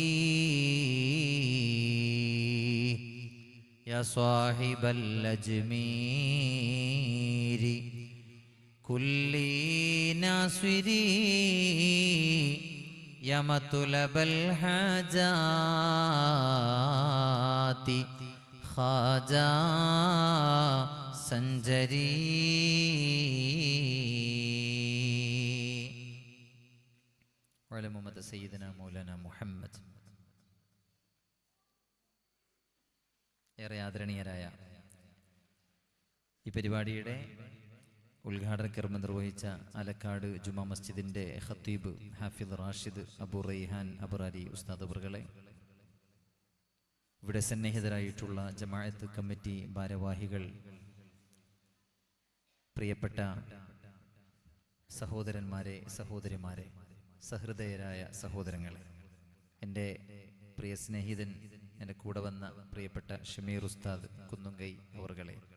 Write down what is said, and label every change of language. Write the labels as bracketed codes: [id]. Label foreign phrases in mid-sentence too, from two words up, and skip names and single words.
[ar] يا صاحب الأجمير كل ناصري، يا مطلب الحاجات خواجة سنجري. وعلى محمد سيدنا مولانا محمد. [ml] ഏറെ ആദരണീയരായ ഈ പരിപാടിയുടെ ഉദ്ഘാടന കർമ്മം നിർവഹിച്ച ആലക്കാട് ജുമാ മസ്ജിദിന്റെ ഖത്തീബ് ഹാഫിദ് റാഷിദ് അബു റൈഹാൻ അബറാരി ഉസ്താദ് അവറുകളെ, ഇവിടെ സന്നിഹിതരായിട്ടുള്ള ജമാഅത്ത് കമ്മിറ്റി ഭാരവാഹികൾ, പ്രിയപ്പെട്ട സഹോദരന്മാരെ, സഹോദരിമാരെ, സഹൃദയരായ സഹോദരങ്ങളെ, എൻ്റെ പ്രിയ സ്നേഹിതൻ, എൻ്റെ കൂടെ വന്ന പ്രിയപ്പെട്ട ഷമീർ ഉസ്താദ് കുന്നുങ്കൈ അവറുകളെ,